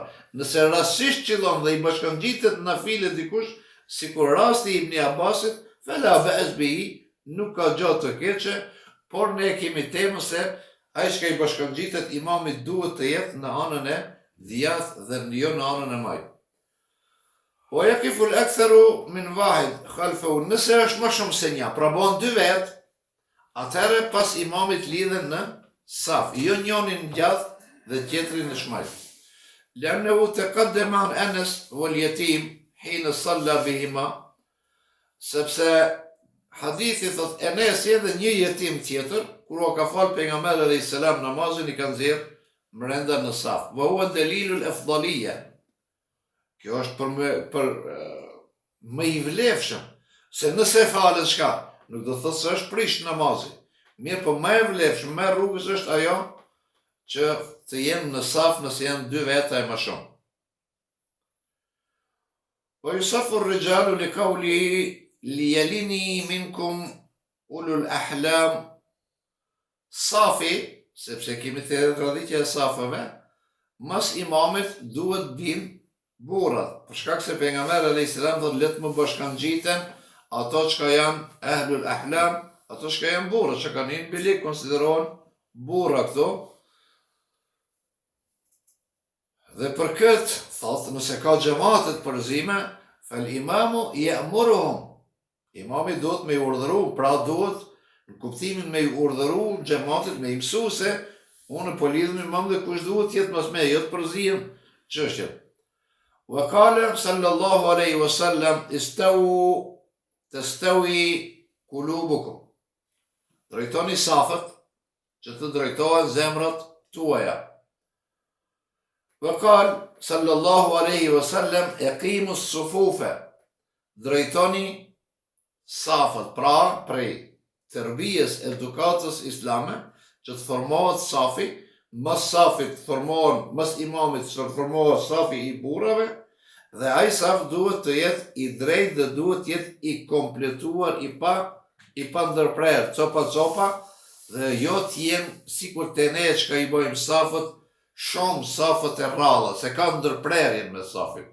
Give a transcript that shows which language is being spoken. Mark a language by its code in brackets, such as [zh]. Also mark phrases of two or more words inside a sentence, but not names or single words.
[sq] Nëse rastisht qëllon dhe I bashkangjitet nafile dikush, si kur rasti Ibn Abbasit, [ar] فلا بأس به, [sq] nuk ka gjatë të keqe, por ne kemi temën se ai që I bashkangjitet imamit duhet të jetë në anën e djathtë dhe jo në anën e majt. [ar] أو يقف الأكثر من واحد خلفه, [sq] nëse është më shumë se një, pra bën 2 vetë, atëherë pas imamit lidhen në saf, jo njënin gjathë dhe tjetrin në shmajt. [ar] لأنه تقدم عن أنس واليتيم حين صلى بهما, [sq] sepse hadithi thot Enesi edhe një jetim tjetër, kur o ka falë pejgamberi [ar] عليه السلام [sq] namazin, i kanë nxjerr brenda në saf. [ar] وهو دليل الأفضلية. [sq] Kjo është për më i vlefshëm, se nëse falet shka, nuk do thotë se është prish namazi. Mirë, po më e vlefshëm, më rrugës është ajo që të jenë në saf nëse janë 2 veta e më shumë. [ar] Po يصاف الرجال لقوله ليليني منكم أولو الأحلام. [sq] Safi, sepse kemi të traditja e safave, mas imamit duhet bin burrat, për shkak se pejgamberi [ar] عليه السلام [sq] thotë le të më bashkangjiten ato që janë [ar] أهل الأحلام, [sq] ato që janë burra, që kanë një bilik, konsiderohen burra këto. Dhe për këtë, thotë, nëse ka xhamatet përzime, fal [ar] الإمام يأمرهم. [sq] Imami duhet me urdhëru, pra duhet në kuptimin me urdhëru xhamatit, me i mësu se unë po lidhem imam dhe kush duhet jetë mas me, jo të përzihen çështjet. [ar] وقال صلى الله عليه وسلم استووا تستوي قلوبكم. [sq] Drejtoni safët, që të drejtohen zemrat tuaja. [ar] وقال صلى الله عليه وسلم أقيموا الصفوف. [sq] Drejtoni safët, pra prej tërbijes edukatës islame, që të formohet safi, mas safit formohen, mas imamit që të formohet safi i burrave, dhe ai saf duhet të jetë i drejtë dhe duhet të jetë i kompletuar, i pa ndërprer, copa, dhe jo të jenë sikur të ne që ka i bojmë safët, shumë safët e rralla, se ka ndërprerjen me safin.